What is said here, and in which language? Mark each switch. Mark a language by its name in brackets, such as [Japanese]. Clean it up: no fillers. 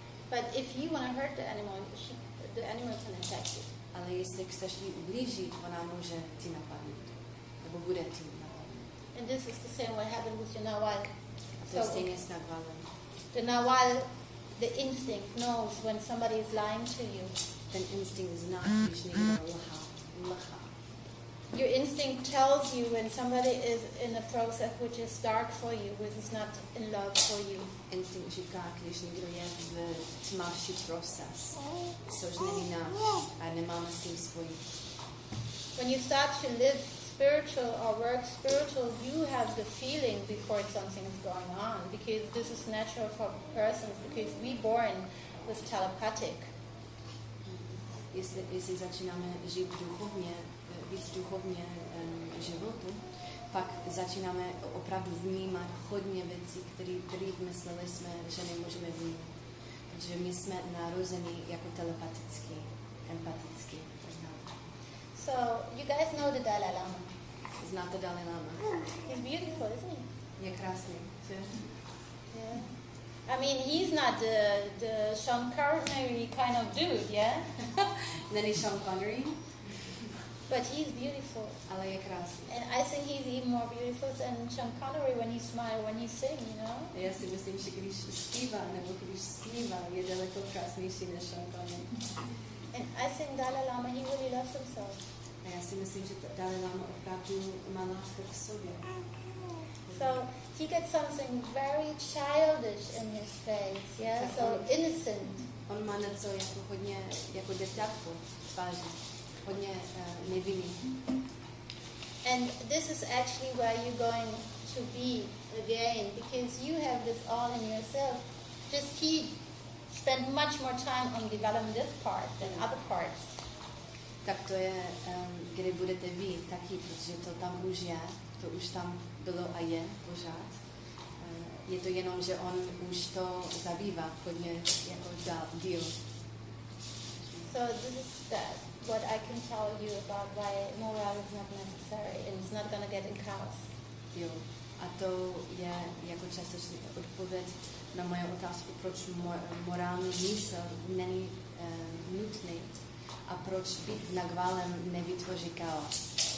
[English] But if you want to hurt the animal can attack you. [Czech] Ale jestli chceš jí ublížit, ona může ti napadnout. Nebo bude ti napadnout. [English] And this is the same what happened with the nawal. [Czech] A to stejně s navalem. [English] The nawal, the instinct knows when somebody is lying to you. [Czech] Ten instinkt zná, když někdo lhá. [English] Your instinct tells you when somebody is in a process which is dark for you, which is not in love for you. [Czech] Instinkt říká, když někdo je v tmavší proces, což není náš a nemáme s tím spojit. [English] When you start to live spiritual or work spiritual, you have the feeling before something is going on, because this is natural for persons, because we born with telepathic. [Czech] Jestli začínáme žít duchovně, víc duchovně životu, pak začínáme opravdu vnímat hodně věcí, které mysleli jsme, že nemůžeme vnímat. Protože my jsme narození jako telepaticky, empaticky. [English] So, you guys know the Dalai Lama. [Czech] Znáte Dalai Lama? [English] He's beautiful, isn't he? [Czech] Je krásný, že? [English] Yeah. I mean, he's not the Sean Connery kind of dude, yeah? [Czech] Není Sean Connery, [English] But he's beautiful. [Czech] ale je krásný. [English] And I think he's even more beautiful than Sean Connery when he smiles, when he sings, you know? [Czech] Já si myslím, že když zpívá nebo když snívá, je daleko krásnější než Sean Connery. [English] And I think Dalai Lama, he really loves himself. [Czech] A já si myslím, že Dalai Lama opravdu má lásku k sobě. [English] So he gets something very childish in his face, yeah? [Czech] Tak [English] So innocent. [Czech] On má něco jako hodně, jako děťátko v tváři. Hodně nevinný. [English] And this is actually where you're going to be again, because you have this all in yourself. Just he spent much more time on developing this part than other parts. [Czech] Tak to je, kde budete vy taky, protože to tam už je, to už tam bylo a je pořád. Je to jenom, že on už to zabývá hodně jako díl. [English] So this is what I can tell you about why morale is not necessary and it's not going to get in chaos. [Czech] Jo. A to je jako částečně odpověď na moje otázku, proč morální mysl není nutný a proč být nagválem nevytvoří chaos.